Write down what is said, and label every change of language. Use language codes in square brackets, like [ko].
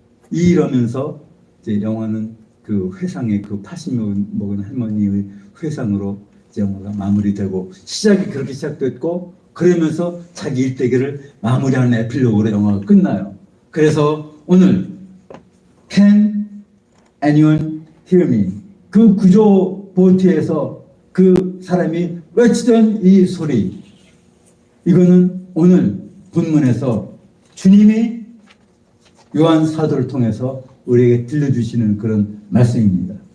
[ko] 이러면서 이제 영화는 회상의 80 먹은 할머니의 회상으로 이제 영화가 마무리되고 시작이 그렇게 시작됐고 그러면서 자기 일대기를 마무리하는 에필로그로 영화가 끝나요. 그래서 오늘 [en] Can anyone hear me? [ko] 그 구조보트에서 그 사람이 외치던 이 소리, 이거는 오늘 본문에서 주님이 요한 사도를 통해서 우리에게 들려주시는 그런 말씀입니다.